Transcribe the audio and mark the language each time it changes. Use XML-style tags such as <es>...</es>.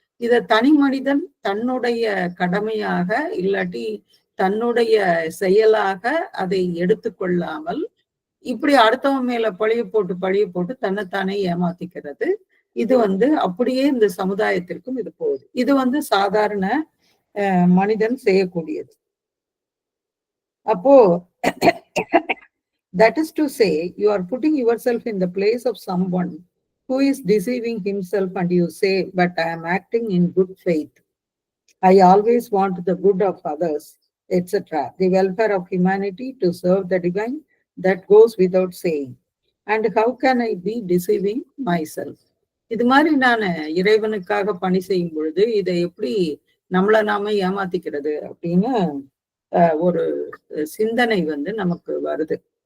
<ta>இத தனி மனிதன் தன்னுடைய கடமையாக இல்லாட்டி தன்னுடைய செயலாக அதை எடுத்துக்கொள்ளாமல் இப்படி அடுத்தவன் மேல பழிய போட்டு தன்னைத்தானே ஏமாத்திக்கிறது. இது வந்து அப்படியே இந்த சமுதாயத்திற்கும் இது போகுது. இது வந்து சாதாரண மனிதன் செய்யக்கூடியது.</ta> <en>அப்போ that is to say, you are putting yourself in the place of someone who is deceiving himself and you say, but I am acting in good faith. I always want the good of others, etc. The welfare of humanity to serve the divine that goes without saying. And how can I be deceiving myself?</en> <ta>இது மாதிரி நான் இறைவனுக்காக பணி செய்யும் பொழுது இதை எப்படி நம்மளை நாம ஏமாத்திக்கிறது அப்படின்னு ஒரு சிந்தனை வந்து நமக்கு வருது.</ta>